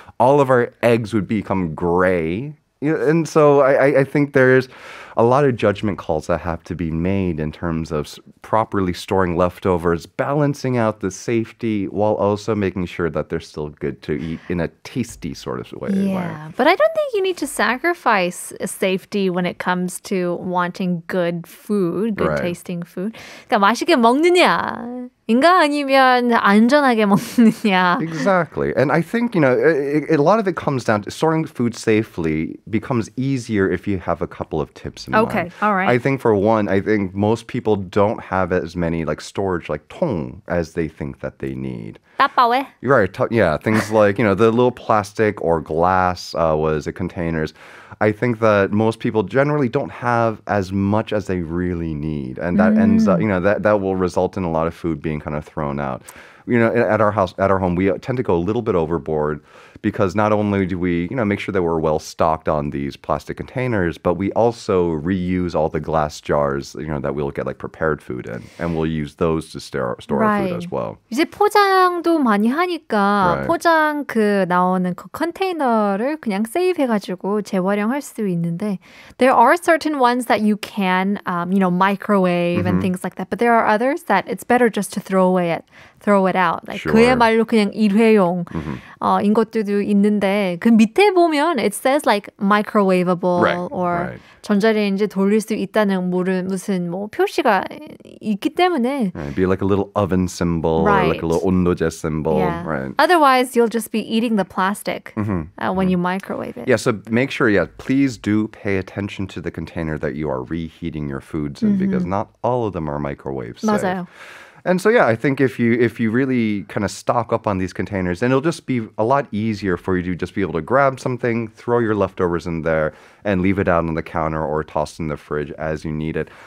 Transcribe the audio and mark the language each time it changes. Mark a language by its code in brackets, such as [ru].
[en] All of our eggs would become gray. And so I think there's a lot of judgment calls that have to be made in terms of properly storing leftovers, balancing out the safety while also making sure that they're still good to eat in a tasty sort of way. Yeah, but I don't think you need to sacrifice safety when it comes to wanting good food, good tasting food. [ko] 그러니까 맛있게 먹느냐 인가 아니면 안전하게 먹느냐. [en] Exactly. And I think, a lot of it comes down to storing food safely becomes easier if you have a couple of tips in mind. Okay, all right. I think for one, most people don't have as many storage like 통 as they think that they need. [ko] 따빠왜? [en] You're right. Yeah, things like, the little plastic or glass containers. I think that most people generally don't have as much as they really need. And that ends up, that will result in a lot of food being kind of thrown out. At our home, we tend to go a little bit overboard because not only do we, make sure that we're well stocked on these plastic containers, but we also reuse all the glass jars, that we'll get prepared food in, and we'll use those to store our food as well. [ko] 이제 포장도 많이 하니까 포장 나오는 그 컨테이너를 그냥 세이브해가지고 재활용할 수 있는데 [en] there are certain ones that you can, microwave and things like that, but there are others that it's better just to throw it out. [ko] 그야말로 그냥 일회용 인 것들도 있는데 그 밑에 보면 [en] it says microwavable or [ko] 전자레인지 돌릴 수 있다는 무슨 표시가 있기 때문에 [en] It'd be like a little oven symbol or like a little 온도제 symbol. Yeah. Right. Otherwise, you'll just be eating the plastic when you microwave it. Yeah, so make sure, please do pay attention to the container that you are reheating your foods in because not all of them are microwave safe. [ko] 맞아요. [en] And so, I think if you really kind of stock up on these containers, then it'll just be a lot easier for you to just be able to grab something, throw your leftovers in there, and leave it out on the counter or tossed in the fridge as you need it.